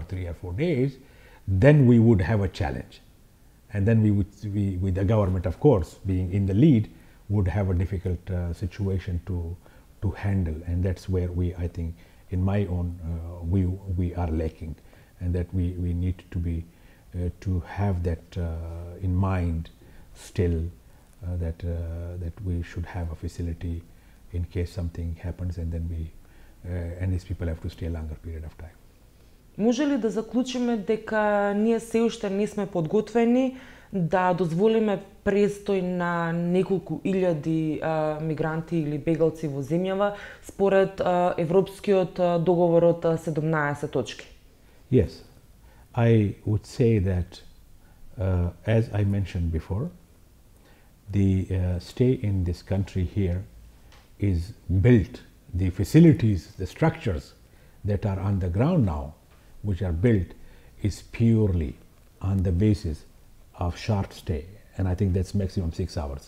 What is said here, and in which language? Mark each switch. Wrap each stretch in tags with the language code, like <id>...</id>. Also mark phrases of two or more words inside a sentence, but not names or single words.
<en>3 or 4 days, then we would have a challenge, and then we with the government, of course, being in the lead, would have a difficult situation to handle, and that's where I think, in my own, we are lacking, and that we need to be to have that in mind still, that we should have a facility in case something happens, and then and these people have to stay a longer period of time.</en> <mk>Може ли да заклучиме дека ние се уште не сме подготвени да дозволиме престој на неколку илјади мигранти или бегалци во земјава според Европскиот договор од 17 точки?</mk> <en>Yes, I would say that as I mentioned before, the stay in this country here is built, the facilities, the structures that are on the ground now, which are built, is purely on the basis of short stay, and I think that's maximum 6 hours.</en>